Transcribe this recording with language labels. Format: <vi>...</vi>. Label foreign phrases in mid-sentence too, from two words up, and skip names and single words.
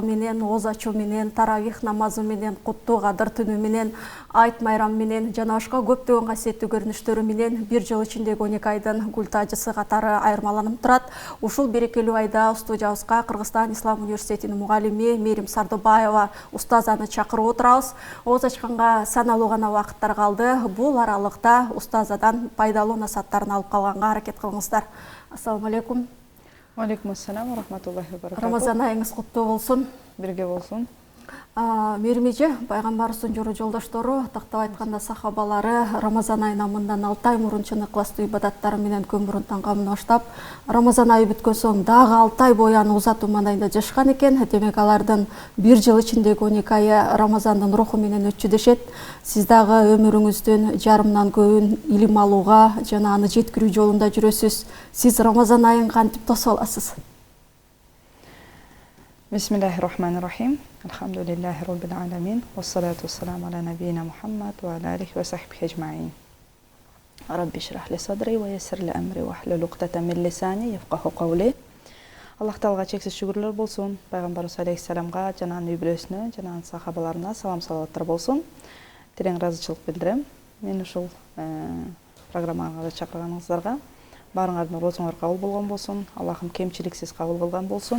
<ky>менен, ооз ачуу менен, таравих намазы менен, куттуу кадыр түнү менен, айт майрам менен жана башка көптөгөн касиеттүү көрүнүштөрү менен бир жыл ичиндеги 12 айдын гүл тажысы катары айырмаланып турат. Ушул берекелүү айда студиябызга Кыргызстан Ислам университетинин мугалими Мерим Сардыбаева устазаны чакырып отурабыз. Ооз ачканга саналуу гана убакыттар калды. Бул аралыкта устазадан пайдалуу насааттарын алып калганга аракет кылыңыздар.</ky> <ar>السلام عليكم. عليكم السلام رحمة الله وبركاته.</ar> <ky>Рамазан айыңыз куттуу болсун. Бирге болсун. Меримеже, пайгамбарыбыздын жору жолдоштору, тактап айтканда сахабалары Рамазан айына мындан 6 ай мурун чыны ыкыластуу ибадаттары менен көмүрүн таңгамын баштап, Рамазан айы бүткөн соң дагы 6 ай бою аны узатуу мандайында жашкан экен. Демек алардын бир жыл ичиндеги 12 айы Рамазандын руху менен өтчү дешет. Сиз дагы өмүрүңүздүн жарымынан көбүн илим алууга жана аны жеткирүү жолунда жүрөсүз. Сиз Рамазан айын кантип тосуп аласыз?</ky> <ar>بسم الله الرحمن الرحيم. الحمد لله رب العالمين والصلاة والسلام على نبينا محمد وعلى آله وصحبه أجمعين. رب اشرح لي صدري ويسر لي أمري واحلل عقدة من لساني يفقهوا قولي.</ar> <ky>Аллах Таалага чексиз шүгүрлөр болсун. Пайгамбарыбыз алейхиссаламга жана анын үй-бүлөсүнө, жана анын сахабаларына салам салаваттар болсун. Терең ыраазычылык билдирем. Мен ушул программага чакырганыңыздарга баарыңардын орозуңар кабыл болгон болсун. Аллахым кемчиликсиз кабыл кылган болсун.</ky>